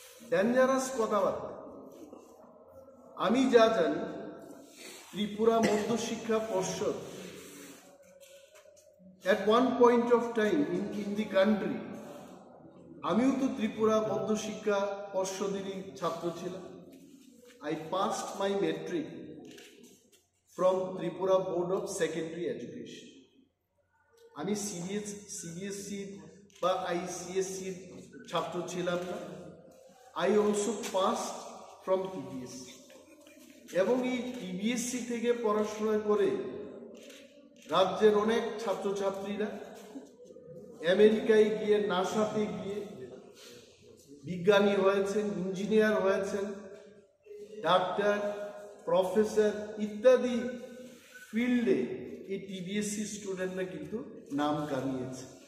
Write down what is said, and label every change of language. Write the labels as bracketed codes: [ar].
[bn] Dangerous কথাবার্তা। আমি যা জানি, ত্রিপুরা মধ্যশিক্ষা পর্ষদ [en] at one point of time in the country, [bn] আমিও তো ত্রিপুরা মধ্যশিক্ষা পর্ষদেরই ছাত্র ছিলাম। [en] I passed my metric from Tripura Board of Secondary Education. [bn] আমি সিবিএসসি বা আইসিএসসির ছাত্র ছিলাম না। [en] I also passed from [bn] TBSC, এবং এই টিবিএসসি থেকে পড়াশোনা করে রাজ্যের অনেক ছাত্রছাত্রীরা আমেরিকায় গিয়ে, নাসাতে গিয়ে বিজ্ঞানী হয়েছেন, ইঞ্জিনিয়ার হয়েছেন, ডাক্তার, প্রফেসর ইত্যাদি ফিল্ডে এই টিবিএসসি স্টুডেন্টরা কিন্তু নাম কামিয়েছে।